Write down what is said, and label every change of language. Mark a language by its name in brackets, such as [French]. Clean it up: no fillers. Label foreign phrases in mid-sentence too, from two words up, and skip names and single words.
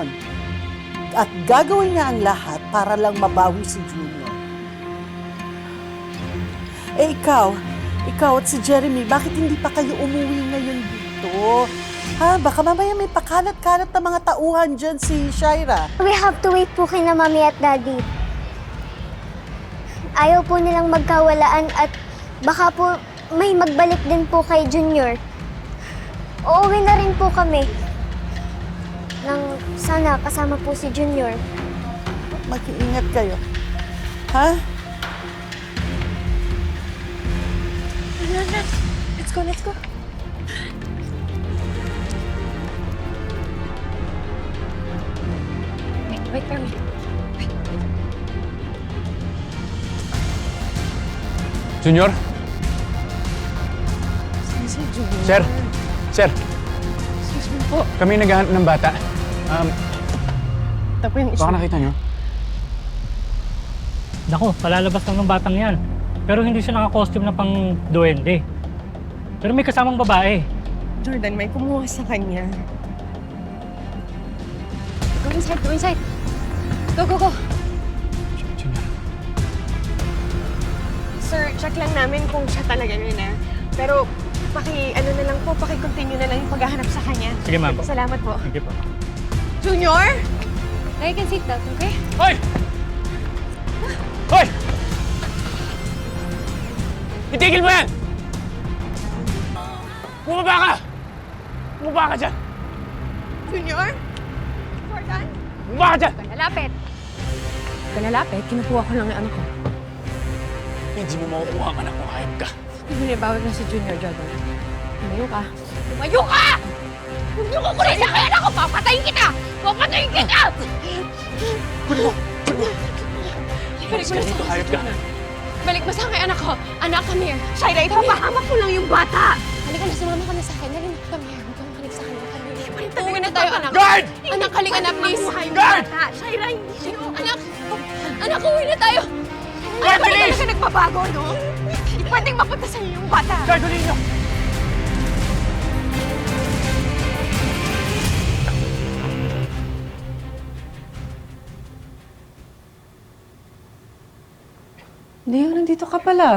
[Filipino] At gagawin niya ang lahat para lang mabawi si Junior. Eh ikaw at si Jeremy, bakit hindi pa kayo umuwi ngayon dito? Ha? Baka mamaya may pakalat-kalat na mga tauhan dyan si Shaira. [English] We have to wait [Filipino] po kay na Mami at Daddy. Ayaw po nilang magkawalaan at baka po may magbalik din po kay Junior. Uuwi na rin po kami. Nang sana kasama po si Junior. Mag-iingat kayo. Ha? [English] Let's go. Wait for me. [Filipino] Junior? Sir? Sir? [English] Excuse me po. [Filipino] Kami naghahanap ng bata. Ito po yung Baka nakita nyo? Naku, palalabas lang ng batang yan. Pero hindi siya naka-costume na pang duwende. Pero may kasamang babae. Jordan, may kumuha sa kanya. [English] Go inside. Go. [Filipino] Junior. Sir, check lang namin kung siya talaga yun, ha? Pero, paki-continue na lang yung paghahanap sa kanya. Sige, ma'am. Salamat po. Sige po. Junior? [English] Now you can sit down, okay? [Filipino] Hoy! Hoy! Itigil mo yan! Bumaba ka! Bumaba ka dyan! Junior? Jordan? Bumaba ka dyan! Kanalapit, kinukuha ko lang yung anak ko. Hindi mo makukuha ang anak mo, hayop ka. Hindi bawal na si Junior, Jordan. Tumayo ka. Tumayo ka! Huwag niyo kukunin sa kaya ako! Papatayin kita! Balik mo na Dito, sa hayop ka. Balik mo sa akin, anak ko. Anak, [English] come here. [Filipino] Shaira, ipapahamak mo lang yung bata! Halika na, sumama ka na sa akin. Halika, [English] come here. [Filipino] Huwag kang makinig sa akin. Uwi na tayo, anak. Guard! Anak, halika na, please. Guard! Shaira, hindi siya... Anak, uwi na tayo. Guard, Ano bilis! talaga nagbabago, no? Hindi pwedeng mapunta sa iyo yung bata. Guard, ulit nyo! Leo, nandito ka pala.